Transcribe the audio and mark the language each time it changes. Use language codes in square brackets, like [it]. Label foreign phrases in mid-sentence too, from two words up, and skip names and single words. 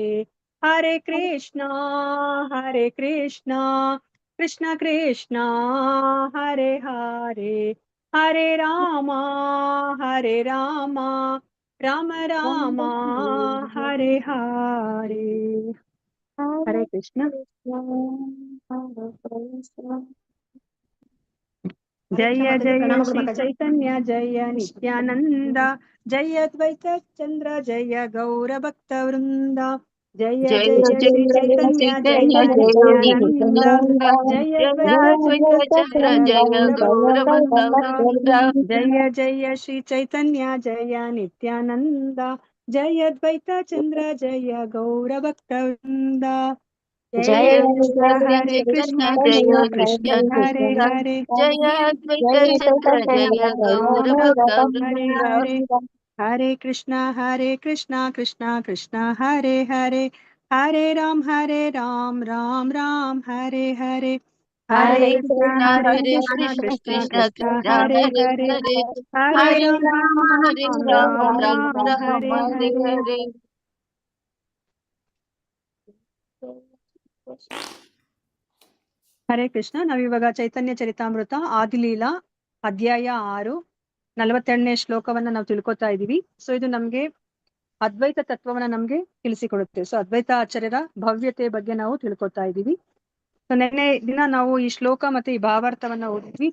[sa] ಹರೇ ಕೃಷ್ಣ ಕೃಷ್ಣ ಕೃಷ್ಣ ಹರೇ ಹರೇ ಹರೇ ರಾಮ ರಾಮ ರಾಮ ಹರೇ ಹರೇ. ಹರೇ ಕೃಷ್ಣ. ಜಯ ಜಯ ಶ್ರೀ ಚೈತನ್ಯ ಜಯ ನಿತ್ಯಾನಂದ ಜಯ ದ್ವೈತ ಚಂದ್ರ ಜಯ ಗೌರ ಭಕ್ತ ವೃಂದ. ಜಯ ಜಯ ಜಯ ಜಯ ಶ್ರೀ ಚೈತನ್ಯ ಜಯ ಚೈತನ್ಯ ಜಯ ನಿತ್ಯಾನಂದ ನಿತ್ಯಾನಂದ ಜಯ ಜಯ ದ್ವೈತ ಚಂದ್ರ ಜಯ ಜಯ ಗೌರ ಭಕ್ತ ಗೌರ ಭಕ್ತ ವೃಂದ. ವೃಂದ. ಜಯ ಜಯ ಶ್ರೀ ಚೈತನ್ಯ ಜಯ ನಿತ್ಯಾನಂದ ಜಯ ದ್ವೈತ ಚಂದ್ರ ಜಯ ಗೌರ ಭಕ್ತ ವೃಂದ. ಜಯ ಕೃಷ್ಣ ಜಯ ಹರೇ ಕೃಷ್ಣ ಕೃಷ್ಣ ಜಯ ಕೃಷ್ಣ ಕೃಷ್ಣ ಕೃಷ್ಣ ಹರೇ ಕೃಷ್ಣ ಹರೇ ಜಯ ಅದ್ವೈತ ಚಂದ್ರ ಜಯ ಗೌರ ಭಕ್ತ ಹರೇ ವೃಂದ. ಹರೇ. ಹರೇ ಕೃಷ್ಣ ಕೃಷ್ಣ ಕೃಷ್ಣ ಹರೇ ಹರೇ ಹರೇ ರಾಮ್ ರಾಮ್ ರಾಮ್ ಹರೇ ಹರೇ. ಹರೇ ಹರೇ ಕೃಷ್ಣ ಹರೇ ಕೃಷ್ಣ ಕೃಷ್ಣ ಕೃಷ್ಣ ಕೃಷ್ಣ ಕೃಷ್ಣ ಕೃಷ್ಣ ಹರೇ ಹರೇ ಹರೇ ಹರೇ ಹರೇ ಹರೇ ರಾಮ್ ರಾಮ ಹರೇ ರಾಮ ರಾಮ್ ರಾಮ ರಾಮ್ ರಾಮ ಹರೇ ಹರೇ ಹರೇ. ಹರೇ. ಹರೇ ಕೃಷ್ಣ. [kn] ನಾವಿವಾಗ ಚೈತನ್ಯ ಚರಿತಾಮೃತ ಆದಿಲೀಲಾ ಅಧ್ಯಾಯ 6 42ನೇ ಶ್ಲೋಕವನ್ನ ನಾವು ತಿಳ್ಕೊತಾ ಇದೀವಿ. ಸೊ ಇದು ನಮ್ಗೆ ಅದ್ವೈತ ತತ್ವವನ್ನ ನಮ್ಗೆ ತಿಳಿಸಿಕೊಡುತ್ತೆ. ಸೊ ಅದ್ವೈತ ಆಚಾರ್ಯರ ಭವ್ಯತೆ ಬಗ್ಗೆ ನಾವು ತಿಳ್ಕೊತಾ ಇದೀವಿ. ಸೊ ನಿನ್ನೆ ದಿನ ನಾವು ಈ ಶ್ಲೋಕ ಮತ್ತೆ ಈ ಭಾವಾರ್ಥವನ್ನ ಓದಿದ್ವಿ.